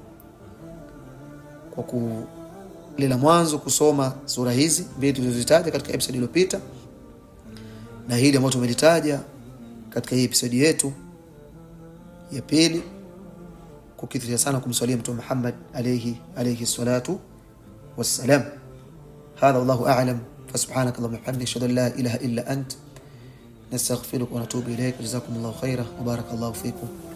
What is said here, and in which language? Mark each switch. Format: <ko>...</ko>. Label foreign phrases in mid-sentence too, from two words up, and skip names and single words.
<sw>kwa kulela mwanzo kusoma sura hizi mbili tulizozitaja katika episode iliyopita, na hili ambalo tumelitaja katika hii episode yetu ya pili, kukithirisha sana kumswalia Mtume Muhammad</sw> <ar>عليه الصلاة والسلام. هذا والله أعلم. فسبحانك اللهم وبحمدك اشهد ان لا اله الا انت نستغفرك ونتوب اليك. جزاكم الله خيرا وبارك الله فيكم.</ar>